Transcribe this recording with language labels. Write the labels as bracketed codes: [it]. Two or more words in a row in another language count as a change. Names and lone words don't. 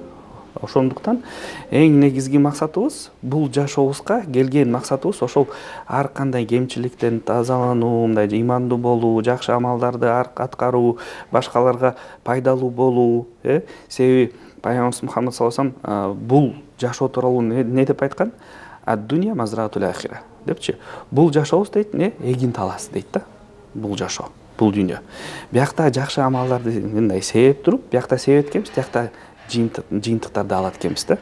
[ky] Ошондуктан эң негизги максатыбыз, бул жашообузга келген максатыбыз ошол ар кандай кемчиликтен тазалануу, мындай ыймандуу болуу, жакшы амалдарды аткаруу, башкаларга пайдалуу болуу, себеби Пайгамбарыбыз Мухаммад [ar] صلى الله عليه وسلم [ky] бул жашоо тууралуу не деп айткан? [ar] الدنيا مزرعة الآخرة [ky] депчи. Бул жашообуз дейт, эгин таласы дейт да. Бул жашоо, бул дүйнө. Биякта жакшы амалдарды мындай себеп туруп, биякта себеп эткенбиз, биякта жыйынтыктарды алат экенбиз да.